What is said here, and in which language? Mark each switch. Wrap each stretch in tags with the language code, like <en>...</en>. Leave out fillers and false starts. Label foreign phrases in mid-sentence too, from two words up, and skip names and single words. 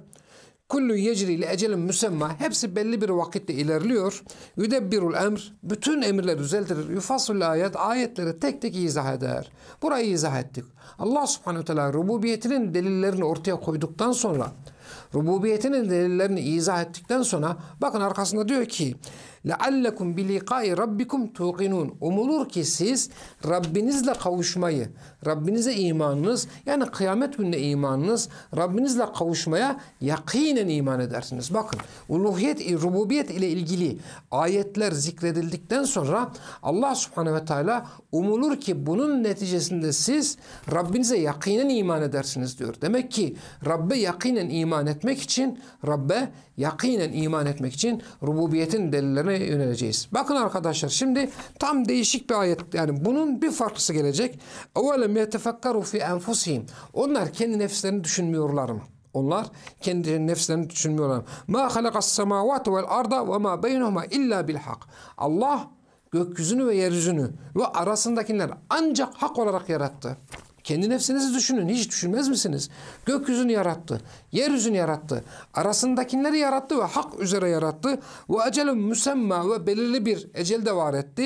<ar>كل يجري لأجل مسمى.</ar> <tr>Hepsi belli bir vakitte ilerliyor.</tr> <ar>يدبر الأمر.</ar> <tr>Bütün emirler düzeltir.</tr> <ar>يفصل الآيات.</ar> <tr>Ayetleri tek tek izah eder. Burayı izah ettik. Allah</tr> <ar>سبحانه تعالى</ar> <tr>rububiyetinin delillerini ortaya koyduktan sonra, rububiyetinin delillerini izah ettikten sonra, bakın arkasında diyor ki</tr> <ar>لَعَلَّكُمْ بِلِقَاءِ رَبِّكُمْ تُوقِنُونَ.</ar> <tr>Umulur ki siz Rabbinizle kavuşmayı, Rabbinize imanınız, yani kıyamet gününe imanınız, Rabbinizle kavuşmaya yakinen iman edersiniz. Bakın, uluhiyet, rububiyet ile ilgili ayetler zikredildikten sonra Allah</tr> <ar>سبحانه وتعالى</ar> <tr>umulur ki bunun neticesinde siz Rabbinize yakinen iman edersiniz diyor. Demek ki Rabbe yakinen iman etmek için, Rabbe yakinen iman etmek için rububiyetin delillerine yöneleceğiz. Bakın arkadaşlar, şimdi tam değişik bir ayet, yani bunun bir farklısı gelecek.</tr> <ar>اَوَلَمْ يَتَفَكَّرُوا فِي أَنْفُسِهِمْ.</ar> <tr>Onlar kendi nefslerini düşünmüyorlar mı? Onlar kendi nefslerini düşünmüyorlar.</tr> <ar>مَا خَلَقَ السَّمَاوَاتُ وَالْاَرْضَ وَمَا بَيْنُهُمَا اِلَّا بِالْحَقِّ.</ar> <tr>Allah gökyüzünü ve yeryüzünü ve arasındakiler ancak hak olarak yarattı. Kendi nefsinizi düşünün. Hiç düşünmez misiniz? Gökyüzünü yarattı. Yeryüzünü yarattı. Arasındakileri yarattı ve hak üzere yarattı. Ve</tr> <ar>أجل مسمى,</ar> <tr>ve belirli bir ecel de var etti.</tr>